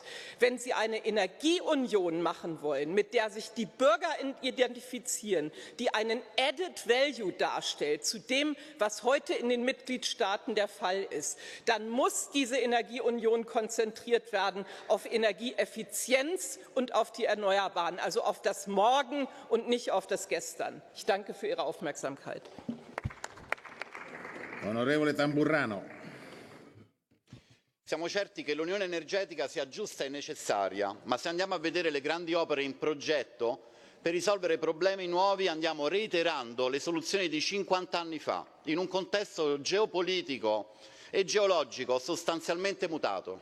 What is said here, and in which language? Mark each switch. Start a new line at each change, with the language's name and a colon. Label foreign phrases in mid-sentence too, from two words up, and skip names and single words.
German: Wenn Sie eine Energieunion machen wollen, mit der sich die Bürger identifizieren, die einen
English: Added Value
German: darstellt zu dem, was heute in den Mitgliedstaaten der Fall ist, dann muss diese Energieunion konzentriert werden auf Energieeffizienz und auf die Erneuerbaren, also auf das Morgen und nicht auf das Gestern. Ich danke für Ihre Aufmerksamkeit.
Italian: Onorevole Tamburrano. Siamo certi che l'unione energetica sia giusta e necessaria, ma se andiamo a vedere le grandi opere in progetto, per risolvere problemi nuovi andiamo reiterando le soluzioni di 50 anni fa, in un contesto geopolitico e geologico sostanzialmente mutato.